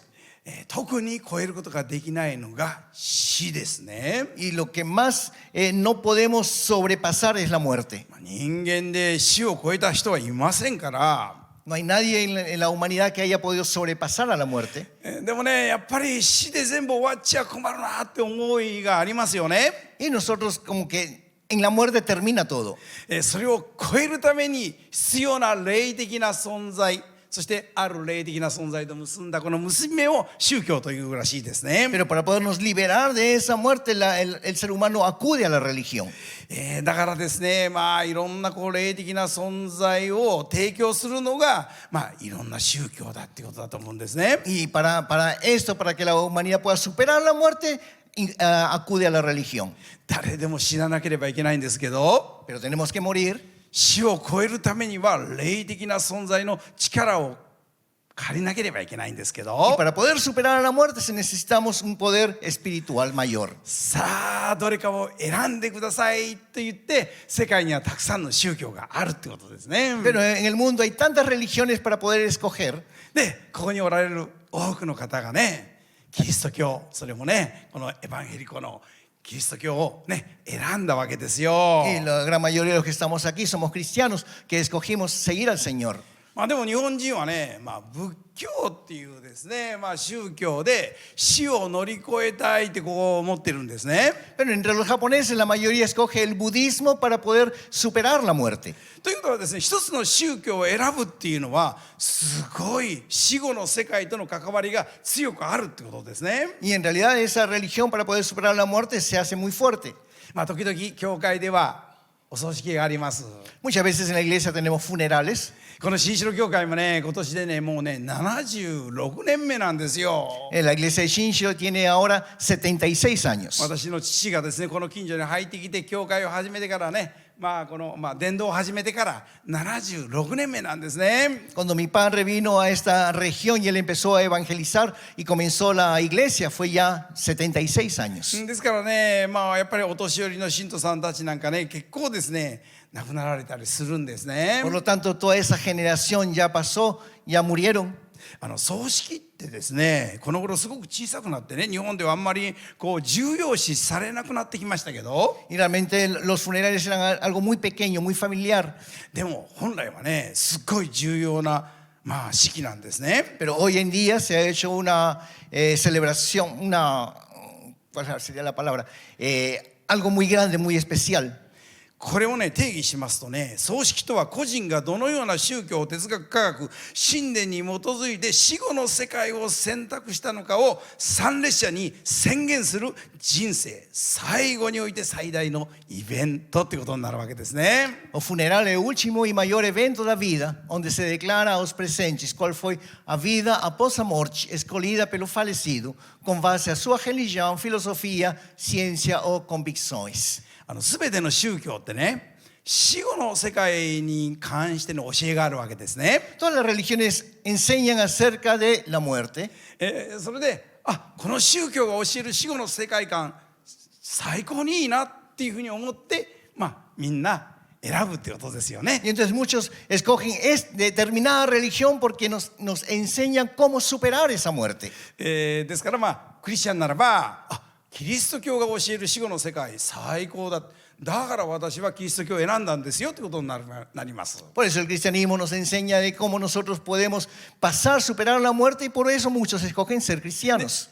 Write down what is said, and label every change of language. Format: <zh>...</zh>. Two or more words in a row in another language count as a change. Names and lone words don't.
<ja>特に超えることができないのが死ですね。</ja> <es>Y lo que más no podemos sobrepasar es la muerte.</es> <ja>人間で死を超えた人はいませんから。</ja> <es>No hay nadie en la humanidad que haya podido sobrepasar a la muerte.</es> <ja>でもね、やっぱり死で全部終わっちゃ困るなって思いがありますよね。</ja> <es>Y nosotros como que en la muerte termina todo.</es> <ja>それを超えるために必要な霊的な存在、そしてある霊的な存在と結んだこの結び目を宗教というらしいですね。</ja> <es>Pero para podernos liberar de esa muerte, el ser humano acude a la religión.</es> <ja>だからですね、まあいろんなこう霊的な存在を提供するのが、まあいろんな宗教だっていうことだと思うんですね。</ja> <es>Y para esto, para que la humanidad pueda superar la muerte, acude a la religión.</es> <ja>誰でも死ななければいけないんですけど、</ja> <es>Pero tenemos que morir.</es> <ja>死を超えるためには霊的な存在の力を借りなければいけないんですけ</ja> <es>Y</es> <ja>ど、</ja> <es>para poder superar la muerte necesitamos un poder espiritual mayor.</es> <ja>さあどれかを選んでくださいと言って世界にはたくさんの宗教があるってことですね。</ja> <es>Pero en el mundo hay tantas religiones para poder escoger.</es> <ja>でここにおられる多くの方がね、キリスト教、それもねこのエヴァンゲリコのキリスト教をね選んだわけですよ。</ja> <es>Y la gran mayoría de los que estamos aquí somos cristianos que escogimos seguir al Señor.</es> <ja>まあでも日本人はね、まあ、仏教っていうですね、まあ、宗教で死を乗り越えたいってこう思ってるんですね。</ja> <es>Pero entre los japoneses la mayoría escoge el budismo para poder superar la muerte.</es> <ja>ということはですね、一つの宗教を選ぶっていうのはすごい死後の世界との関わりが強くあるってことですね。</ja> <es>Y en realidad esa religión para poder superar la muerte se hace muy fuerte.</es> <ja>まあ時々教会ではお葬式があります。</ja> <es>Muchas veces en la iglesia tenemos funerales.</es> <ja>この新城教会もね、今年でねもうね76年目なんですよ。</ja> <es>La iglesia de Shinshio tiene ahora 76 años.</es> <ja>私の父がですねこの近所に入ってきて教会を始めてからねこの伝道を始めてから76年目なんですね。</ja> <es>Cuando mi padre vino a esta región y él empezó a evangelizar y comenzó la iglesia, fue ya 76 años.</es> <ja>ですからね、やっぱりお年寄りの信徒さんたちなんかね、結構ですね、亡くなられたりするんですね。</ja> <es>Por lo tanto, toda esa generación ya pasó, ya murieron.</es> <ja>葬式ってですね、この頃すごく小さくなってね、日本ではあんまりこう重要視されなくなってきましたけど、</ja> <es>Y realmente los funerales eran algo muy pequeño, muy familiar.</es> <ja>でも本来はね、すっごい重要な式なんですね。</ja> <es>Pero hoy en día se ha hecho una celebración, ¿cuál sería la palabra? Algo muy grande, muy especial.</es> <ja>これをね、定義しますとね、葬式とは個人がどのような宗教、哲学、科学、信念に基づいて死後の世界を選択したのかを参列者に宣言する人生最後において最大のイベントってことになるわけですね。</ja> <pt>O funeral,</pt> <es>el último y mayor evento</es> <pt>da vida, onde se declara aos presentes qual foi a vida após a morte escolhida pelo falecido, com base à sua religião, filosofia, ciência ou convicções.</pt> <ja>全ての宗教ってね、死後の世界に関しての教えがあるわけですね。</ja> <es>Todas las religiones enseñan acerca de la muerte.</es> <ja>それでこの宗教が教える死後の世界観最高にいいなっていうふうに思ってみんな選ぶってことですよね。</ja> <es>Y entonces muchos escogen determinada religión porque nos enseñan cómo superar esa muerte.</es> <ja>ですからクリスチャンならばキリスト教が教える死後の世界最高だ、だから私はキリスト教を選んだんですよってことになります。</ja> <es>Por eso el cristianismo nos enseña de cómo nosotros podemos pasar, superar la muerte y por eso muchos escogen ser cristianos.</es>